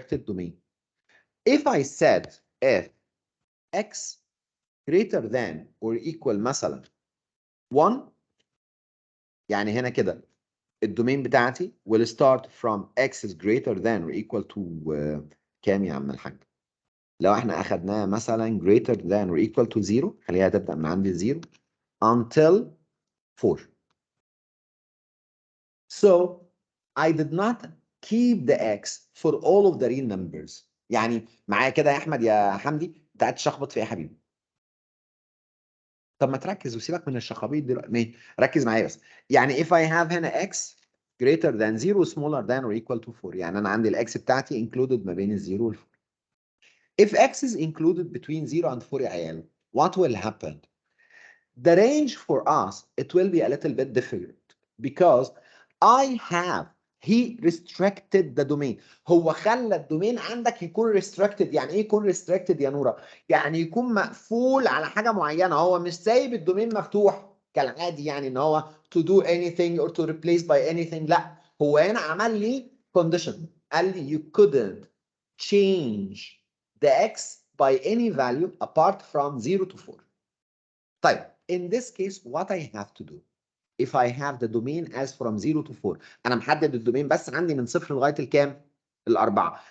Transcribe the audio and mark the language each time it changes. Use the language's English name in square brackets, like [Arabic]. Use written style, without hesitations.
[English] domain if I said if x greater than or equal [Arabic] مثلا 1 يعني هنا كده الدومين بتاعتي [English] will start from x is greater than or equal to [Arabic] كام يا عم الحاج؟ لو احنا اخدناها مثلا [English] greater than or equal to 0 [Arabic] خليها تبدأ من عند 0 [English] until 4. So I did not keep the x for all of the real numbers. [Arabic] يعني معايا كده يا احمد يا حمدي انت قاعد تشخبط في ايه يا حبيبي؟ طب ما تركز وسيبك من الشخابيط دلوقتي ركز معايا بس يعني [English] if I have [Arabic] هنا [English] x greater than 0 smaller than or equal to 4 [Arabic] يعني انا عندي الاكس بتاعتي included ما بين ال 0 وال 4. [English] If x is included between 0 and 4 [Arabic] يا عيال [English] what will happen? The range for us it will be a little bit different because I have he restricted the domain. [Arabic] هو خلى الدومين عندك يكون restricted. يعني ايه يكون restricted يا نورا؟ يعني يكون مقفول على حاجه معينه هو مش سايب الدومين مفتوح كالعادي يعني ان هو [English] to do anything or to replace by anything. [Arabic] لا هو هنا عمل لي condition قال لي [English] you couldn't change the x by any value apart from 0 to 4. [Arabic] طيب [English] in this case what I have to do if I have the domain as from 0 to 4 [Arabic] انا محدد الدومين بس عندي من صفر لغايه الكام؟ الاربعه.